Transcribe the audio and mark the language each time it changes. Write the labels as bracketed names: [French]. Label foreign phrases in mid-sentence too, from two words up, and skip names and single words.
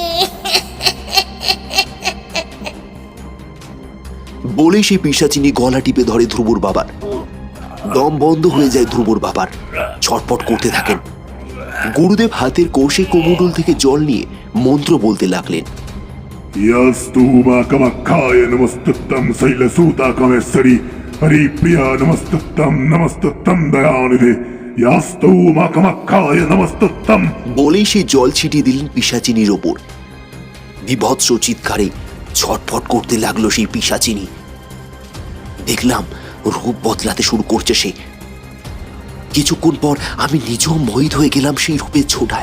[Bangla] বলে সেই পিশাচিনী গলা টিপে ধরে ধ্রুবর বাবার। দম বন্ধ হয়ে যায় ধ্রুবর বাবার, ছটপট করতে থাকেন। গুরুদেব হাতের কৌশে কোমণ্ডল থেকে জল নিয়ে মন্ত্র বলতে লাগলেন, [Sanskrit] ইয়াস্তু মা কামাখ্যায় নমস্তুত্যম শৈলসূতা কামেশ্বরী হরিপ্রিয়া নমস্তুত্যম নমস্তুত্যম দয়ানিধে ইয়াস্তু মা কামাখ্যায় নমস্তুত্যম। [Bangla] বলেই সেই জল ছিটিয়ে দিলেন পিশাচিনীর ওপর। বিভৎস চিৎকারে ছটফট করতে লাগলো সেই পিশাচিনী। দেখলাম রূপ বদলাতে শুরু করছে সে। কিছুক্ষণ পর আমি নিজেও মোহিত হয়ে গেলাম সেই রূপের ছোটায়।